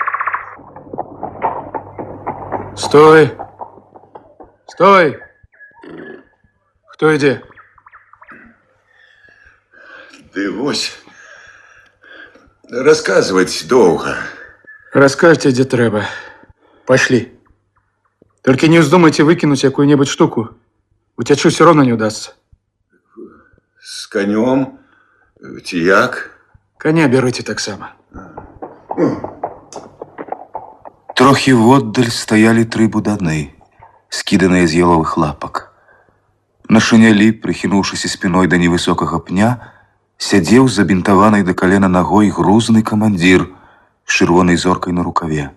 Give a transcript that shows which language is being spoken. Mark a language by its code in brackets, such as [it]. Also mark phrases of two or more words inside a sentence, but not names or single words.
[be] Стой! Стой! Хто ідзе? Ды вось, расказваць доўга. Раскажце, дзе трэба. [ru] Пошли. Только не вздумайте выкинуть какую-нибудь штуку. Утячу все равно не удастся. С конем? [be] Ці як? [ru] Коня берите [be] так само. Трохі воддаль стаялі 3 буданы, скіданыя з еловых лапак. На шынялі, прыхінуўшыся спіной да невысокага пня, сядзеў з забінтаванай да калена нагой грузны камандзір з чырвонай зоркай на рукаве.